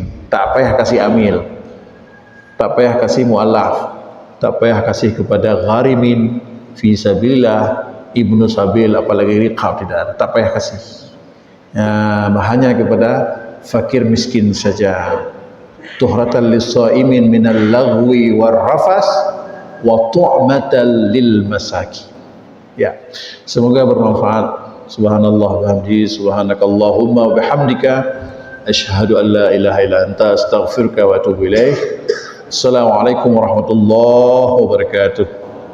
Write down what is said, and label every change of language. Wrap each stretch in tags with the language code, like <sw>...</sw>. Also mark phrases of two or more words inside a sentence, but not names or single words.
<ms>Tak payah kasih amil, tak payah kasih mu'allaf, tak payah kasih kepada</ms> <ar>الغارمين في سبيل الله، ابن السبيل,</ar> <ms>apalagi riqab, tidak ada, tak payah kasih. Hanya kepada fakir miskin saja.</ms> <ar>طهرة للصائم من اللغو والرفث وطعمة للمساكين.</ar> <ms>Ya, semoga bermanfaat.</ms> <ar>سبحان الله وبحمده، سبحانك اللهم وبحمدك، أشهد أن لا إله إلا أنت، أستغفرك وأتوب إليك. السلام عليكم ورحمة الله وبركاته.</ar>